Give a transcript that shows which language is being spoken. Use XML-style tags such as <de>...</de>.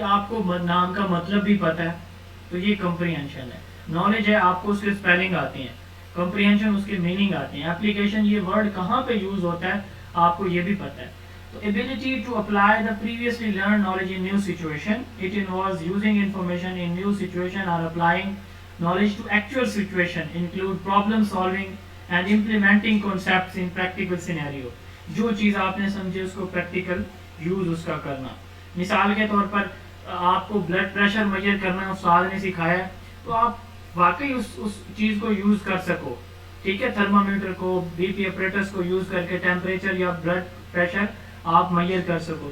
<hi>आपको नाम का मतलब भी पता है, तो ये कॉम्प्रिहेंशन है. नॉलेज है, आपको उसके स्पेलिंग आती हैं. कॉम्प्रिहेंशन उसके मीनिंग आते हैं. एप्लीकेशन ये वर्ड कहाँ पे यूज होता है आपको ये भी पता है.</hi> <en>तो ability to apply the previously learn knowledge in new situation. It involves using information in new situation और applying knowledge to actual situation, include problem solving and implementing concepts in practical scenario.</en> <hi>जो चीज़ आपने समझी उसको practical use उसका करना. मिसाल के तौर पर आपको ब्लड प्रेशर मेजर करना उस्ताद ने सिखाया, तो आप वाकई उस चीज़ को यूज कर सको. ठीक है. थर्मामीटर को, बीपी अपरेटस को यूज करके टेम्परेचर या ब्लड प्रेशर आप मेजर कर सको.</hi>